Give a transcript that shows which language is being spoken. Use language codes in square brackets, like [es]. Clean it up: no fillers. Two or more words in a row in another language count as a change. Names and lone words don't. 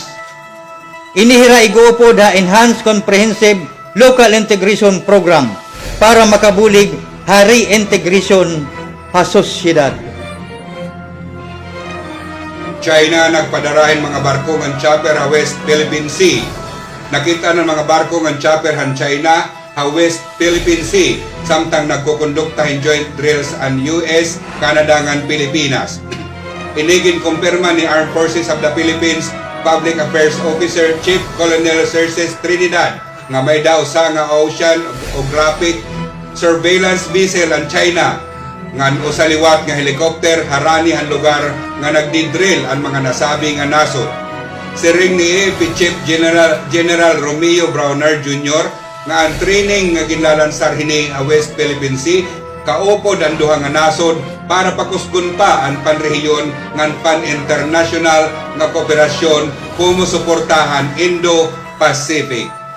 [war] Inihira iguupod ha Enhanced Comprehensive Local Integration Program para makabulig ha reintegration ha sosyedad. China nagpadarahin mga barko ng chopper ha West Philippine Sea. Nakita ng mga barko ng chopper han China West Philippine Sea samtang nagkukonduktahin [en] joint drills [war] ang US, Canada ngan Pilipinas. Inigin kumpirma ni Armed Forces of the Philippines Public Affairs Officer Chief Colonel Cerces Trinidad nga may daw sa nga [en] oceanographic surveillance vessel [war] ang China ngan usaliwat nga helicopter harani ang lugar nga nagdidrill ang mga nasabi nga nasod. Siring ni AFP Chief General Romeo Browner Jr. nga ang training nga ginlalansar hini a West Philippine Sea kaupod ang duha nga nasod para pakusgon pa ang panrehiyon ngan pan-international nga kooperasyon kumusuportahan Indo-Pacific.